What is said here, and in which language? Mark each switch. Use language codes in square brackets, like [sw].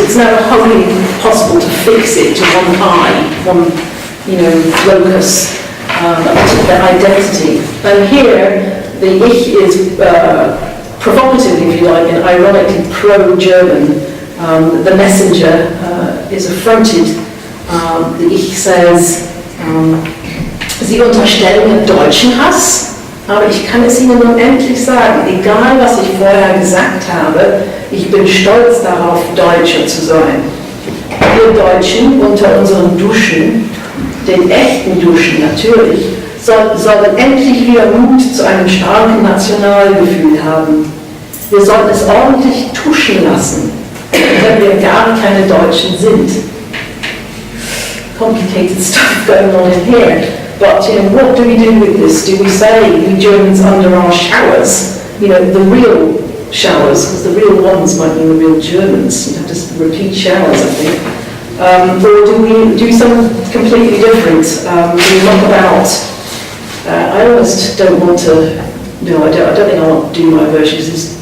[en] It's never wholly possible to fix it to one eye, one locus, a particular identity. And here the ich is provocatively, if you like, and ironically pro-German. The messenger is affronted. The Ich says, [de] Sie unterstellen deutschen Hass, aber ich kann es Ihnen unendlich sagen, egal was ich vorher gesagt habe, ich bin stolz darauf, Deutscher zu sein. Wir Deutschen unter unseren Duschen, den echten Duschen natürlich, sollen endlich wieder Mut zu einem starken Nationalgefühl haben. Wir sollten es ordentlich tuschen lassen, wenn wir gar keine Deutschen sind. [en] Complicated stuff going on in here, but what do we do with this? Do we say we Germans under our showers, the real showers, because the real ones might mean the real Germans, just repeat showers, I think. Or do we do something completely different? We look about, I almost don't want to, I don't think I'll do my versions.